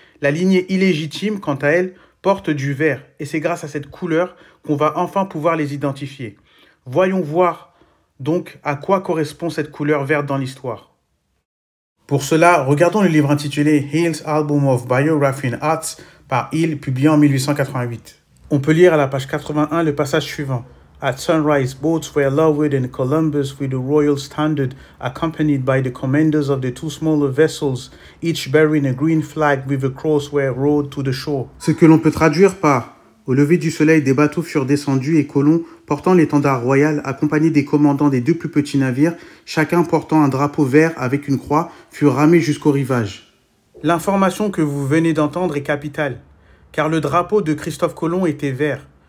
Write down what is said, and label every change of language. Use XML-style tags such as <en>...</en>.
<fr>La lignée illégitime, quant à elle, porte du vert, et c'est grâce à cette couleur qu'on va enfin pouvoir les identifier. Voyons voir donc à quoi correspond cette couleur verte dans l'histoire. Pour cela, regardons le livre intitulé Hill's Album of Biography and Arts par Hill, publié en 1888. On peut lire à la page 81 le passage suivant.</fr> <en>At sunrise, boats were lowered in Columbus with the royal standard, accompanied by the commanders of the two smaller vessels, each bearing a green flag with a cross were rowed to the shore.</en> <fr>Ce que l'on peut traduire par au lever du soleil, des bateaux furent descendus et colons portant l'étendard royal, accompagnés des commandants des deux plus petits navires, chacun portant un drapeau vert avec une croix, furent ramés jusqu'au rivage. L'information que vous venez d'entendre est capitale, car le drapeau de Christophe Colomb était vert.</fr>